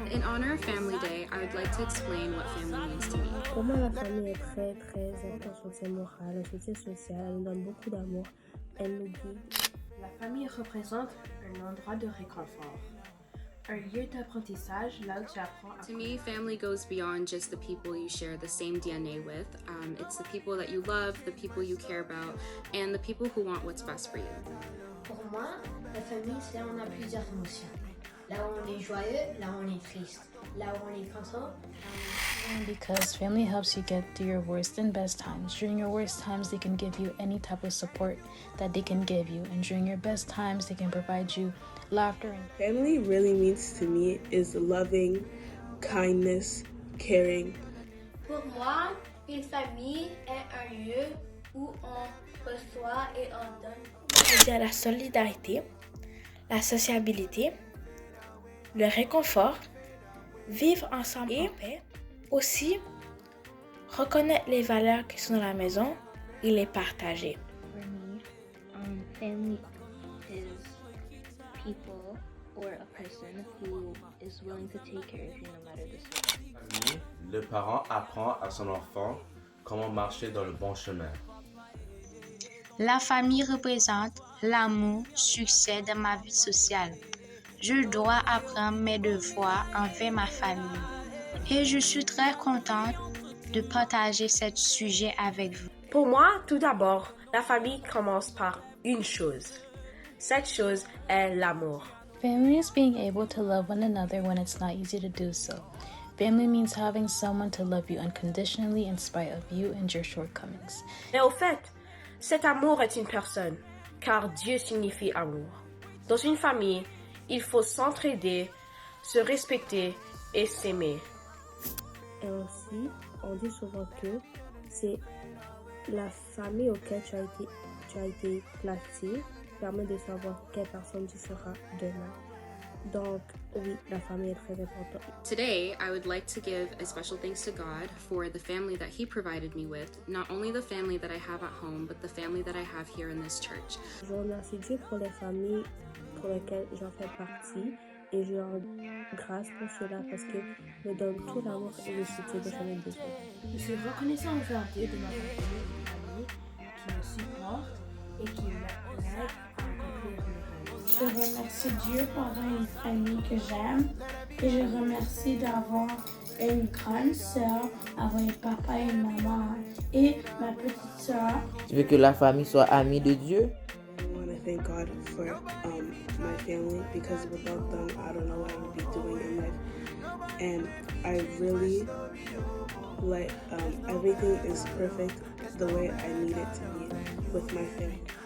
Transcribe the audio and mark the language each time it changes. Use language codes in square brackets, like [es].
[en] In honor of Family Day, I would like to explain what family means to me. [fr] Pour moi, la famille est très, très un soutien moral, un soutien social. Elle nous donne beaucoup d'amour. Elle nous guide. La famille représente un endroit de réconfort, un lieu d'apprentissage là où tu apprends à... [en] To me, family goes beyond just the people you share the same DNA with. It's the people that you love, the people you care about, and the people who want what's best for you. [fr] Pour moi, la famille, c'est là où on a plusieurs émotions. Là où on est joyeux, là où on est triste. Là où on est content. [en] Because family helps you get through your worst and best times. During your worst times, they can give you any type of support that they can give you. And during your best times, they can provide you laughter. Family really means to me is loving, kindness, caring. [fr] Pour moi, une famille est un lieu où on reçoit et on donne. C'est la solidarité, la sociabilité, le réconfort, vivre ensemble en paix, aussi reconnaître les valeurs qui sont dans la maison et les partager. [en] For me, family is people or a person who is willing to take care of you no matter the situation. [fr] Famille, le parent apprend à son enfant comment marcher dans le bon chemin. La famille représente l'amour, succès de ma vie sociale. Je dois apprendre mes devoirs envers ma famille. Et je suis très contente de partager ce sujet avec vous. Pour moi, tout d'abord, la famille commence par une chose. Cette chose est l'amour. [en] Family is being able to love one another when it's not easy to do so. Family means having someone to love you unconditionally in spite of you and your shortcomings. [fr] Mais au fait, cet amour est une personne, car Dieu signifie amour. Dans une famille, il faut s'entraider, se respecter et s'aimer. Et aussi, on dit souvent que c'est la famille auquel tu as été placé permet de savoir quelle personne tu seras demain. Donc, oui, la famille est très importante. [en] Today, I would like to give a special thanks to God for the family that He provided me with, not only the family that I have at home, but the family that I have here in this church. [fr] Je remercie Dieu pour les familles pour lesquelles j'en fais partie et je rends grâce pour cela parce qu'il me donne tout l'amour et le soutien de son besoin. Je suis reconnaissant envers Dieu de m'avoir donné une famille qui me supporte et qui m'aide à accomplir mes rêves. Je remercie Dieu pour avoir une famille que j'aime et je remercie d'avoir une grande sœur, avoir un papa et une maman et ma petite sœur. Tu veux que la famille soit amie de Dieu? [en] I want to thank God for my family because without them, I don't know what I would be doing in life. And I really like everything is perfect the way I need it to be with my family.